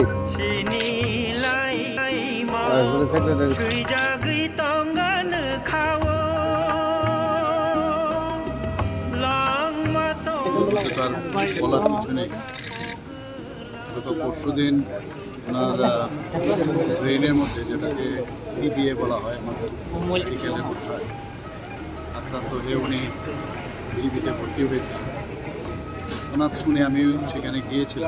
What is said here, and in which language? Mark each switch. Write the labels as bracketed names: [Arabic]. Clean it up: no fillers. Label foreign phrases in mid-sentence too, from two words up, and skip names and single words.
[Kok Borok] Sinilai [Bangla] সেক্রেটারি [Kok Borok] Kui jagui tongan khawo Lang mato [Bangla] তার বলার কিছু নেই। গত পরশুদিন ওনার ব্রেনের মধ্যে, যেটাকে সিবিএ বলা হয় আমাদের মেডিকেলের ভাষায়, আক্রান্ত হয়ে উনি জীবিতে ভর্তি হয়েছে। ওনার শুনে আমি সেখানে গিয়েছিলাম।